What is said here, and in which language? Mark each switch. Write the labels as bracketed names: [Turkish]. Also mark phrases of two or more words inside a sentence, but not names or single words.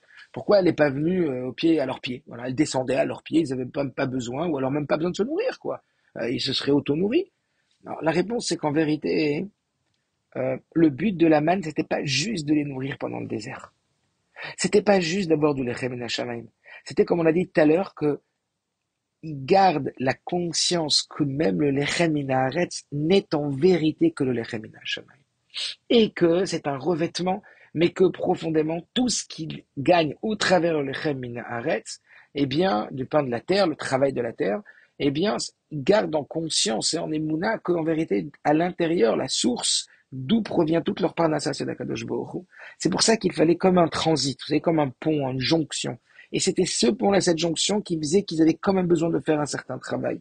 [French] Pourquoi elle n'est pas venue à leurs pieds? Voilà, elle descendait à leurs pieds, ils n'avaient pas besoin, ou alors même pas besoin de se nourrir, quoi. Ils se seraient auto-nourris. Alors, la réponse, c'est qu'en vérité, le but de la manne, c'était pas juste de les nourrir pendant le désert. C'était pas juste d'abord du [Hebrew] לחם מן השמים. [French] C'était, comme on a dit tout à l'heure, que ils gardent la conscience que même le [Hebrew] לחם מן הארץ [French] n'est en vérité que le [Hebrew] לחם מן השמים. [French] et que c'est un revêtement, mais que profondément, tout ce qu'il gagne au travers le [Hebrew] לחם מן הארץ, [French] eh bien, du pain de la terre, le travail de la terre, eh bien, il garde en conscience et en émouna qu'en vérité, à l'intérieur, la source d'où provient toute leur parnassa, c'est d' [Hebrew] הקדוש ברוך הוא. [French] C'est pour ça qu'il fallait comme un transit, vous savez, comme un pont, une jonction. Et c'était ce pont-là, cette jonction, qui faisait qu'ils avaient quand même besoin de faire un certain travail.